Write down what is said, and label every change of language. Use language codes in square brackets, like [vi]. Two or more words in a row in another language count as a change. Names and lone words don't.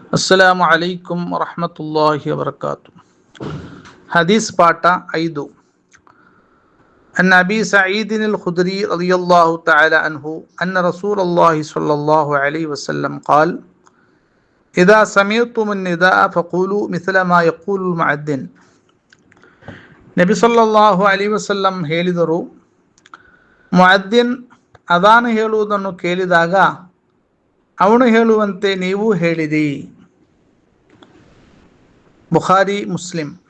[ar] السلام عليكم ورحمة الله وبركاته. [kn] ಹದೀಸ್ ಪಾಠ [ar] 5. عن أبي سعيد الخدري رضي الله تعالى عنه أن رسول الله صلى الله عليه وسلم قال إذا سمعتم النداء فقولوا مثل ما يقول المؤذن. [kn] ನಬಿ [ar] صلى الله عليه وسلم [kn] ಹೇಳಿದರು, ಮುಅದ್ದಿನ್ ಅದಾನ್ ಹೇಳುವುದನ್ನು ಕೇಳಿದಾಗ ಅವನು ಹೇಳುವಂತೆ ನೀವು ಹೇಳಿರಿ. ಬುಖಾರಿ, ಮುಸ್ಲಿಂ.